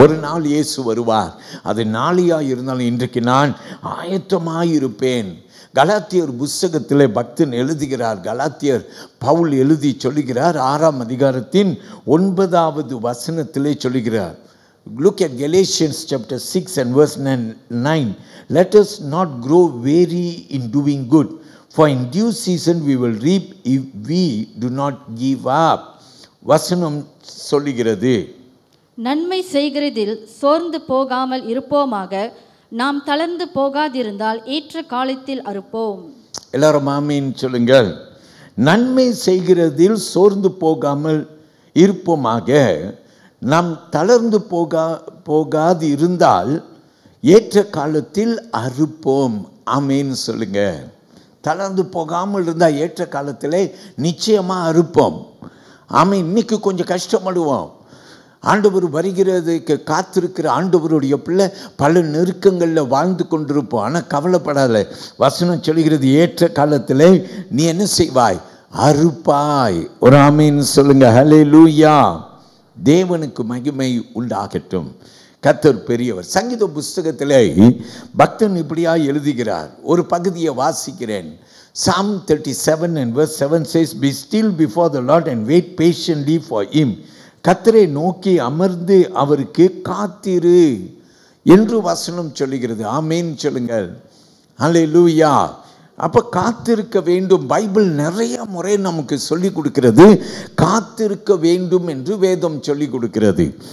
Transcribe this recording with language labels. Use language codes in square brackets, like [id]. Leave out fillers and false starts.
[ta] ஒரு நாள் இயேசு வருவார். அது நாளையாக இருந்தாலும் இன்றைக்கு நான் ஆயத்தமாக இருப்பேன். கலாத்தியர் புஸ்தகத்திலே பக்தன் எழுதுகிறார், கலாத்தியர் பவுல் எழுதி சொல்லுகிறார், 6ஆம் அதிகாரத்தின் 9வது வசனத்திலே சொல்லுகிறார். [en] Look at Galatians chapter 6 and verse 9. Let us not grow weary in doing good, for in due season we will reap if we do not give up. [ta] வசனம் சொல்லுகிறது, நன்மை செய்கிறதில் சோர்ந்து போகாமல் இருப்போமாக, நாம் தளர்ந்து போகாதிருந்தால் ஏற்ற காலத்தில் அறுப்போம். எல்லாரும் ஆமீன் சொல்லுங்கள். நன்மை செய்கிறதில் சோர்ந்து போகாமல் இருப்போமாக, நாம் தளர்ந்து போகாது இருந்தால் ஏற்ற காலத்தில் அறுப்போம். ஆமீன் சொல்லுங்க. தளர்ந்து போகாமல் இருந்தால் ஏற்ற காலத்தில் நிச்சயமாக அறுப்போம். ஆமீன். இன்னைக்கு கொஞ்சம் கஷ்டப்படுவோம். ஆண்டவர் வருகிறதுக்கு காத்திருக்கிற ஆண்டவருடைய பிள்ளை பல நெருக்கங்களில் வாழ்ந்து கொண்டிருப்போம். ஆனால் கவலைப்படாத, வசனம் சொல்கிறது, ஏற்ற காலத்தில் நீ என்ன செய்வாய்? அறுப்பாய். ஒரு ஆமீன் சொல்லுங்க. ஹல்லேலூயா. தேவனுக்கு மகிமை உண்டாகட்டும். கர்த்தர் பெரியவர். சங்கீத புஸ்தகத்திலே பக்தன் இப்படியா எழுதுகிறார். ஒரு பகுதியை வாசிக்கிறேன். [en] Psalm 37 and verse 7 says, Be still before the Lord and wait patiently for him. [ta] கர்த்தரை நோக்கி அமர்ந்து அவருக்கு காத்திரு என்று வசனம் சொல்லுகிறது. ஆமீன் சொல்லுங்கள். ஹல்லேலூயா. அப்போ காத்திருக்க வேண்டும். பைபிள் நிறைய முறை நமக்கு சொல்லி கொடுக்கிறது, காத்திருக்க வேண்டும் என்று வேதம் சொல்லி கொடுக்கிறது.